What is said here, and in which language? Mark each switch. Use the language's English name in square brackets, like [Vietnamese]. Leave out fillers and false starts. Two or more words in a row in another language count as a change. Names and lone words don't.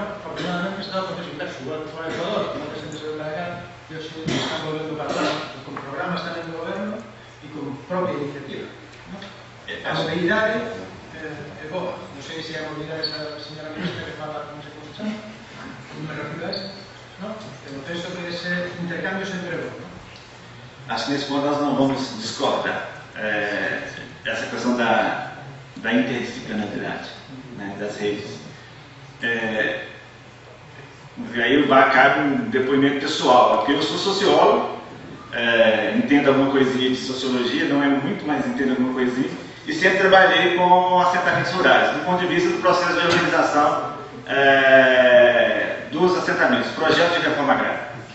[Galician] Afortunadamente está o proceso inverso, igual que fora Ecuador, que moita xente se ve para cá, e hoxe están volvendo para lá, con programas tamén do goberno e con propia iniciativa. A mobilidade é boa. Non sei se a mobilidade esa señora ministra que fala, non sei como se chama, non me refiro a eso, non? Eu penso que ese intercambio sempre é bom. [Portuguese] Acho que nesse ponto nós não vamos discordar. Essa questão da interdisciplinaridade, né, das redes. E aí cabe um depoimento pessoal, porque eu sou sociólogo, entendo alguma coisinha de sociologia, não é muito, mas entendo alguma coisinha, e sempre trabalhei com assentamentos rurais, do ponto de vista do processo de organização dos assentamentos, projeto de reforma agrária.